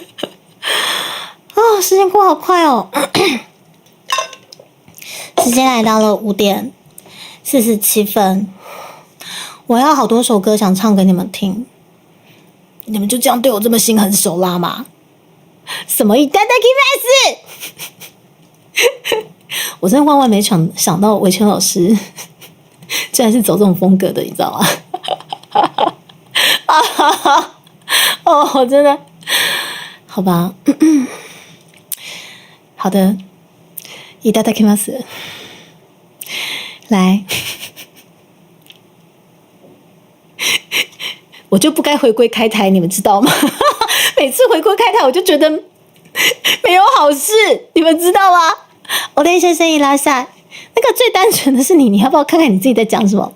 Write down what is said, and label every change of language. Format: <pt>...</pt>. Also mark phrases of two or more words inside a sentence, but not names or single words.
<zh>时间过好快哦。时间来到了5点47分，我要好多首歌想唱给你们听，你们就这样对我这么心狠手辣吗？什么いただきます？我真的万万没想到维权老师居然是走这种风格的，你知道吗？我真的好吧。好的，</zh> <ja>いただきます。</ja> <zh>来，我就不该回归开台，你们知道吗？每次回归开台，我就觉得没有好事，你们知道吗？我的先生一拉下，那个最单纯的是你要不要看看你自己在讲什么？</zh>